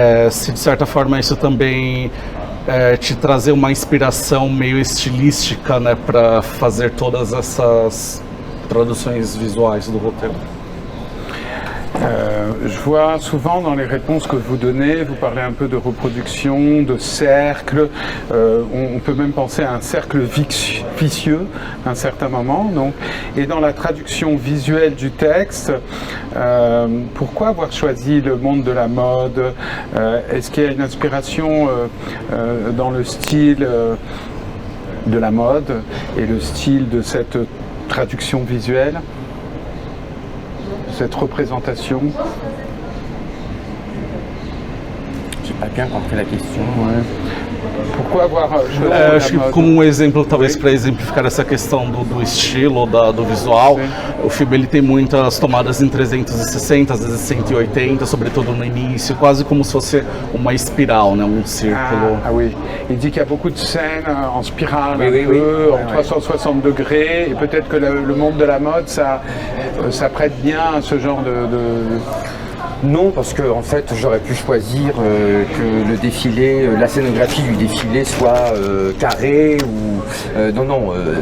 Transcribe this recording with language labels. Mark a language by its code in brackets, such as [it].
[pt] Se de certa forma isso também te trazer uma inspiração meio estilística, né, para fazer todas essas traduções visuais do roteiro. [fr] Je vois souvent dans les réponses que vous donnez, vous parlez un peu de reproduction, de cercle, on peut même penser à un cercle vicieux à un certain moment. Donc, et dans la traduction visuelle du texte, pourquoi avoir choisi le monde de la mode? Est-ce qu'il y a une inspiration dans le style de la mode et le style de cette traduction visuelle, cette représentation? J'ai pas bien compris la question. Ouais. Pourquoi avoir choisi [pt] acho que como um exemplo, talvez para exemplificar essa questão do estilo, do visual, Sim. o filme ele tem muitas tomadas em 360, às vezes 180, sobretudo no início, quase como se fosse uma espiral, né, um círculo. [fr] Ah oui, il dit qu'il y a beaucoup de scènes en spirale, Oui, un oui, peu, oui. en 360 degrés, et peut-être que le monde de la mode, ça prête bien à ce genre de... Non, parce que en fait, j'aurais pu choisir que le défilé, la scénographie du défilé soit carrée ou non.